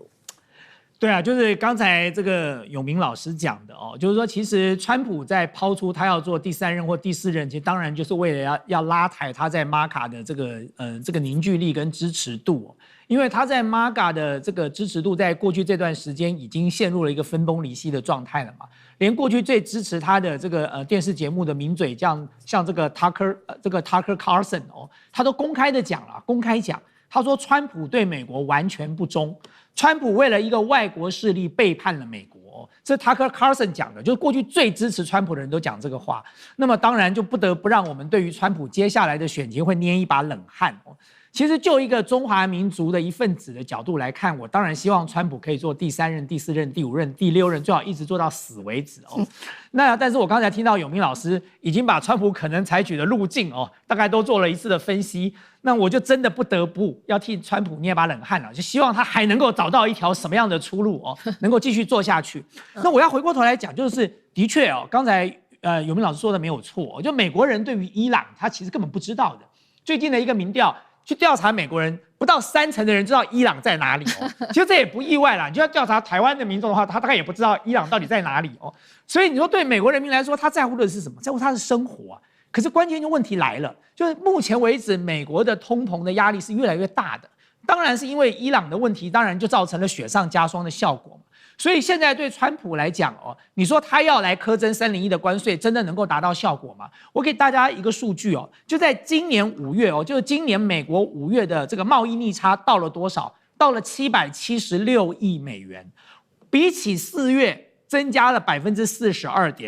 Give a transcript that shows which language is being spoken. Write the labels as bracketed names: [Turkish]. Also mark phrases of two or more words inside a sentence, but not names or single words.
[Chinese] 對啊，就是剛才這個永明老師講的就是說，其實川普在拋出他要做第3任或第4任，其實當然就是為了要拉抬他在 MAGA 的這個凝聚力跟支持度因為他在 MAGA 的這個支持度在過去這段時間已經陷入了一個分崩離析的狀態了嘛，連過去最支持他的這個電視節目的名嘴像這個 Tucker Carlson 他都公開講，他說川普對美國完全不忠。川普為了一個外國勢力背叛了美國，這是 Tucker Carlson 講的，就是過去最支持川普的人都講這個話。那麼當然就不得不讓我們對於川普接下來的選情會捏一把冷汗其實就一個中華民族的一份子的角度來看，我當然希望川普可以做第3任、第4任、第5任、第6任，最好一直做到死為止那但是我剛才聽到永明老師已經把川普可能採取的路徑大概都做了一次的分析，那我就真的不得不要替川普捏把冷汗了，就希望他還能夠找到一條什麼樣的出路能夠繼續做下去。那我要回過頭來講，就是的確剛才永明老師說的沒有錯就美國人對於伊朗他其實根本不知道的。最近的一個民調去調查美國人，不到30%的人知道伊朗在哪裡其實這也不意外啦，你就要調查台灣的民眾的話，他大概也不知道伊朗到底在哪裡所以你說對美國人民來說，他在乎的是什麼？在乎他的生活可是關鍵就問題來了，就是目前為止美國的通膨的壓力是越來越大的，當然是因為伊朗的問題，当然就造成了雪上加霜的效果。所以现在对川普来講你說他要來課徵301的關稅，真的能夠達到效果嗎？我給大家一個數據就在今年5月就是今年美國5月的這個貿易逆差到了多少？到了776億美元，比起4月增加了42.2%。